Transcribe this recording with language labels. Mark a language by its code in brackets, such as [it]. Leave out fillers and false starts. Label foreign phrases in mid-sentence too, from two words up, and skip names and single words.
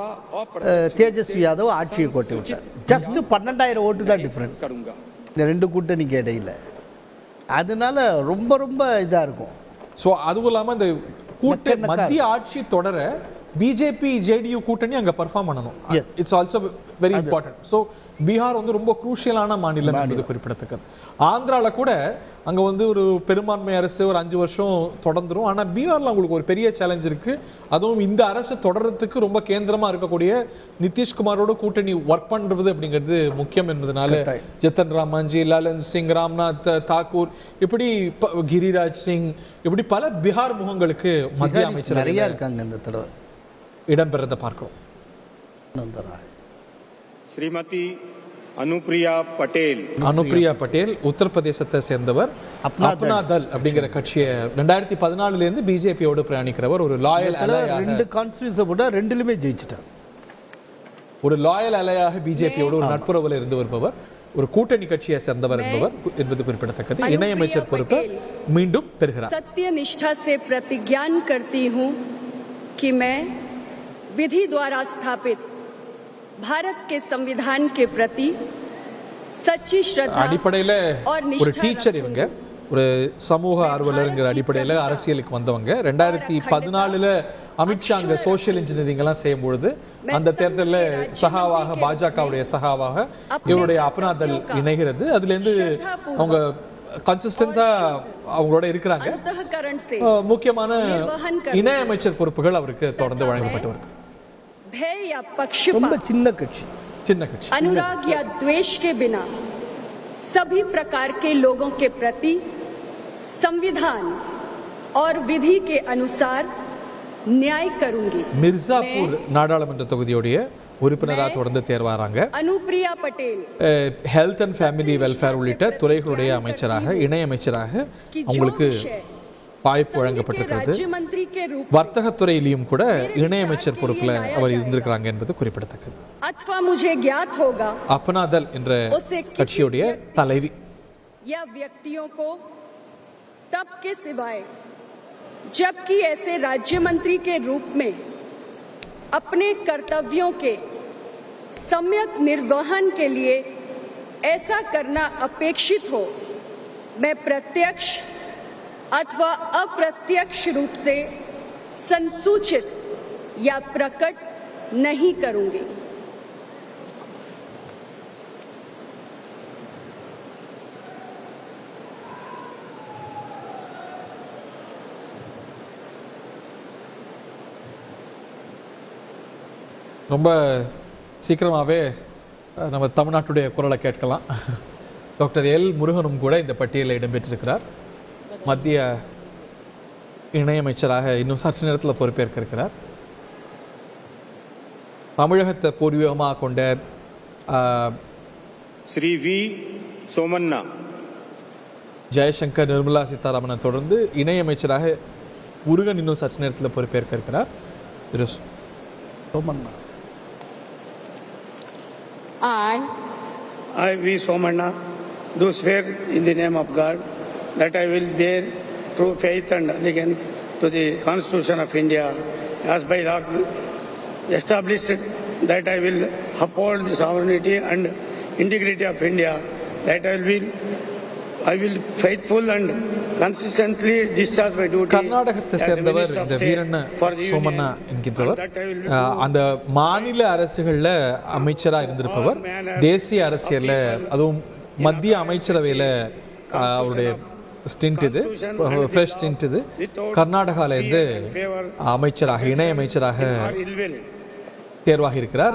[ta] தேஜஸ்வி யாதவ் ஆட்சியை கோட்டை விட்டார். ஜஸ்ட் 12,000 ஓட்டு தான் டிஃபரன்ஸ் இந்த ரெண்டு கூட்டணிக்கு இடையில. அதனால ரொம்ப ரொம்ப இதா இருக்கும். ஸோ அதுவும் இல்லாமல் இந்த மத்திய ஆட்சி தொடர பிஜேபி ஜேடியு கூட்டணி அங்கே பர்ஃபார்ம் பண்ணணும். [en] Yes. It's also very important. [ta] ஸோ பீகார் வந்து ரொம்ப குரூஷியலான மாநிலம் என்பது குறிப்பிடத்தக்கது. ஆந்திராவில் கூட அங்கே வந்து ஒரு பெரும்பான்மை அரசு ஒரு 5 வருஷம் தொடர்ந்துடும். ஆனால் பீகாரில் உங்களுக்கு ஒரு பெரிய சேலஞ்ச் இருக்கு. அதுவும் இந்த அரசு தொடர்றதுக்கு ரொம்ப கேந்திரமாக இருக்கக்கூடிய நிதிஷ்குமாரோட கூட்டணி ஒர்க் பண்ணுறது அப்படிங்கிறது முக்கியம் என்பதனால ஜத்தன் ராம் மாஞ்சி, லலன் சிங், ராம்நாத் தாக்கூர், இப்படி கிரிராஜ் சிங், இப்படி பல பீகார் முகங்களுக்கு மத்திய அமைச்சர் நிறைய இருக்காங்க இந்த தடவை இடம்பெறதை பார்க்கிறோம். [hi] श्रीमती अनुप्रिया पटेल [ta] அனுப்ரியா பட்டேல் உத்தரப்பிரதேசத்தை சேர்ந்தவர். அப்னா தல் அப்படிங்கிற கட்சியை 2014 இருந்து பிஜேபியோடு பிரயாணிக்கிறவர். ஒரு லாயல் அலையாக, 2 கான்ஸ்டிடியூன்ஸை போட்டா 2லுமே ஜெயிச்சிட்டார். ஒரு லாயல் அலையாக பிஜேபியோடு ஒரு நட்புறவில் இருந்து வருபவர், ஒரு கூட்டணி கட்சியை சேர்ந்தவர் என்பது குறிப்பிடத்தக்கது. இணையமைச்சர் பொறுப்பை மீண்டும் பெறுகிறார். [hi] सत्यनिष्ठा से प्रतिज्ञान करती हूं कि मैं विधि द्वारा स्थापित भारत के संविधान के प्रति सच्ची श्रद्धा [ta] அடிப்படையில் [hi] और [ta] ஒரு [hi] निष्ठा [ta] டீச்சர், இவங்க ஒரு சமூக ஆர்வலருங்கிற அடிப்படையில் அரசியலுக்கு வந்தவங்க. 2014 அமித்ஷா அங்கே [en] social engineering [ta] எல்லாம் செய்யும் பொழுது அந்த தேர்தலில் சகாவாக, பாஜகவுடைய சகாவாக இவருடைய அப்னா தல் இணைகிறது. அதுலேருந்து அவங்க கன்சிஸ்டண்டா அவங்களோட இருக்கிறாங்க. [hi] अंतःकरण से [ta] முக்கியமான இணையமைச்சர் பொறுப்புகள் அவருக்கு தொடர்ந்து வழங்கப்பட்டு வருது. [hi] भय या [ta] ரொம்ப [hi] पक्षपात, [ta] சின்ன கட்சி. சின்ன கட்சி. [hi] अनुराग या द्वेष के बिना सभी प्रकार के लोगों के प्रति संविधान और विधि के अनुसार न्याय करूंगी. [ta] மிர்சாப்பூர் நாடாளுமன்ற தொகுதியுடைய உறுப்பினராக தொடர்ந்து தேர்வாராங்க. [hi] अनुप्रिया पटेल [en] Health and Family Welfare [ta] உள்ளிட்ட துறைகளுடைய அமைச்சராக, இணையமைச்சராக அவங்களுக்கு வாய்ப்பு வழங்கப்பட்டிருக்கிறது. [hi] राज्य मंत्री के रूप [ta] வர்த்தகத்துறையிலையும் கூட இணையமைச்சர் பொறுப்பில் அவர் இருந்திருக்கிறாங்க என்பது குறிப்பிடத்தக்கது. [hi] अथवा मुझे ज्ञात होगा [ta] அப்னா தல் என்ற கட்சியுடைய தலைவி. [hi] या व्यक्तियों को तब के सिवाय जबकि ऐसे राज्य मंत्री के रूप में अपने कर्तव्यों के सम्यक निर्वहन के लिए ऐसा करना अपेक्षित हो, मैं प्रत्यक्ष अथवा अप्रत्यक्ष रूप से संसूचित या प्रकट नहीं करूंगी. [ta] ரொம்ப சீக்கிரமாகவே நம்ம தமிழ்நாட்டுடைய குரலை கேட்கலாம். டாக்டர் எல் முருகனும் கூட இந்த பட்டியலில் இடம்பெற்றிருக்கிறார். மத்திய இணையமைச்சராக இன்னும் சற்று நேரத்தில் பொறுப்பேற்க இருக்கிறார். தமிழகத்தை பூர்வீகமாக கொண்ட [hi] श्री वी सोमन्ना [ta] ஜெயசங்கர், நிர்மலா சீதாராமனை தொடர்ந்து இணையமைச்சராக முருகன் இன்னும் சற்று நேரத்தில் பொறுப்பேற்க இருக்கிறார். திரு சோமண்ணா. [en] I, V. Somanna, do swear in the name of God that I will bear true faith and allegiance to the Constitution of India as by law established, that I will uphold the sovereignty and integrity of India, that I will faithful and consistently discharge my duty. [ta] கர்நாடகத்தை சேர்ந்தவர் இந்த வீரண்ண சோமண்ணா என்கின்றவர். அந்த மாநில அரசுகளில் அமைச்சராக இருந்திருப்பவர். தேசிய அரசியலில், அதுவும் மத்திய அமைச்சரவையில் அவருடைய ஸ்டிண்ட் இது [en] fresh stint [ta] இது. கர்நாடகாவிலேருந்து அமைச்சராக இணை அமைச்சராக தேர்வாகி இருக்கிறார்.